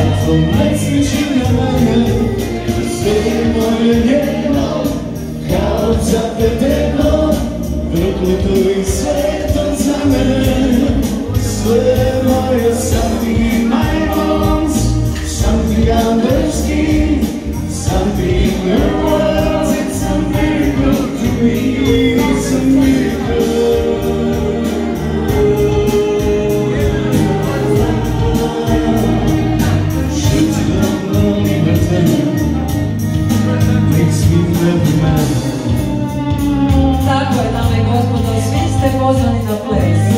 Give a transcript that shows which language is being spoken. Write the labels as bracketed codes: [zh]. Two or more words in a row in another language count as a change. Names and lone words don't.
[sr] to ne sliči na mene, sve je moje njeno, kao zapleteno, prokleto i sveto za mene. Sve je moje, [en] something in my bones, something underski, something in her words, it's a miracle to me, it's a miracle. [sr] Tako je, dame i gospodo, svi ste pozvani na ples.